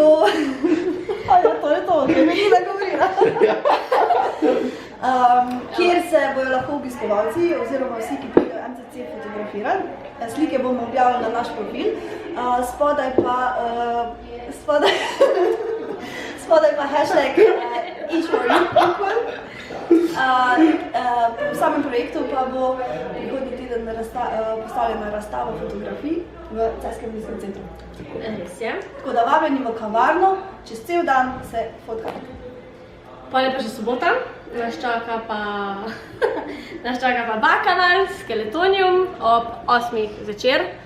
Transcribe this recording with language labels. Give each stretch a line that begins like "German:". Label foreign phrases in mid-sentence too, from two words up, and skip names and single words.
Slovenian: to je to, ne mi da govorila. Kjer se bojo lahko obiskovalci oziroma vsi, ki pridejo v MCC fotografirati. Slike bomo objavili na naš profil. Spodaj pa hashtag
English: each for equal.
Slovenian: V samem projektu pa bo prihodnji teden postavljena razstava fotografij v Celjskem mestnem centru. Res je. Tako da vabljeni v kavarno, čez cel dan se fotkamo. Pol je pa še sobota, nas čaka pa Bakanal, Skeletonium ob 8 zvečer.